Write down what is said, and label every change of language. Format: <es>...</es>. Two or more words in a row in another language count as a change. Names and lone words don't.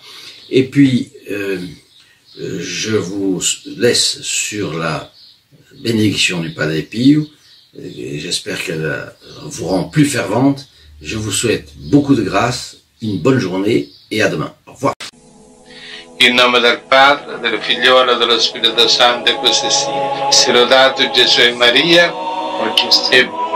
<fr>Et puis, je vous laisse sur la bénédiction du Padre Pio, et j'espère qu'elle vous rend plus fervente. Je vous souhaite beaucoup de grâce, une bonne journée, et à demain. Au revoir.</fr> <it>In nome del Padre, del Figliolo e dello Spirito Santo, e così sia. Sia lodato Gesù e Maria, e</it>